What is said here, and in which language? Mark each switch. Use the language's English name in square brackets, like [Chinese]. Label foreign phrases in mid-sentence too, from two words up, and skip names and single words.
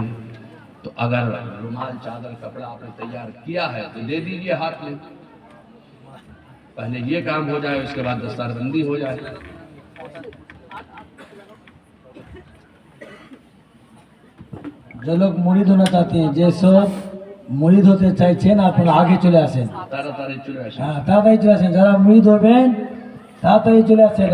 [Urdu] تو اگر رومال، چادر، کپڑا آپ نے تیار کیا ہے تو دے دیجئے ہاتھ میں، پہلے یہ کام ہو جائے، اس کے بعد دستار بندی ہو جائے۔ جو لوگ مرید ہونا چاہتے ہیں، جیسو مرید ہوتے [Bangla] চাইছেন আপনারা আগে চলে আসেন, তাড়াতাড়ি চলে আসেন। হ্যাঁ তাড়াতাড়ি চলে আসেন। যারা মুরিদ হবেন তাড়াতাড়ি চলে আসেন।